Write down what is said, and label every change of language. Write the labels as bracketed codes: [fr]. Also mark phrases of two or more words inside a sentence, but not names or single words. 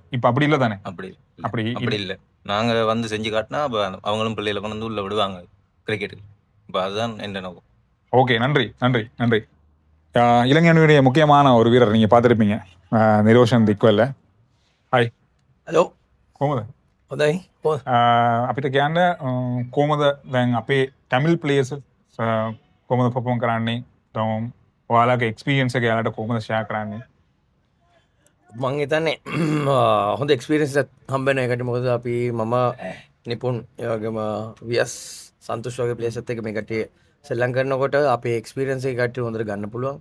[ta] இப்ப அப்படி இல்லை தானே? அப்படி அப்படி அப்படி இல்லை. நாங்க வந்து செஞ்சு காட்டினா அப்ப அவங்களும் பிள்ளைகளை கொண்டு வந்து உள்ள விடுவாங்க கிரிக்கெட்டுக்கு. இப்போ அதுதான் என்ற நோக்கம். ஓகே, நன்றி நன்றி நன்றி. இலங்கை அணியுடைய முக்கியமான ஒரு வீரர் நீங்க பார்த்துருப்பீங்க, நிரோஷன் திக்வெல்ல. ஹாய். [si] හලෝ කොහොමද? හොඳයි අපිට කියන්න කොහොමද දැන් අපේ [en] Tamil players [si] කොහොමද පර්ෆෝම් කරන්නේ? ඔයාලගේ එක්ස්පීරියන්ස් එක යාලට කොහොමද ෂෙයා කරන්නේ? මං හිතන්නේ හොඳ එක්ස්පිරන්ස් හම්බෙන එකට මොකද අපි මම නිපුන් ඒවගේම වියස් සන්තුෂ් වගේ ප්ලේසත් එක මේ කට්ටිය සෙල්ලම් කරනකොට අපේ එක්ස්පිරියන්ස් එක කට්ටිය හොඳට ගන්න පුළුවන්.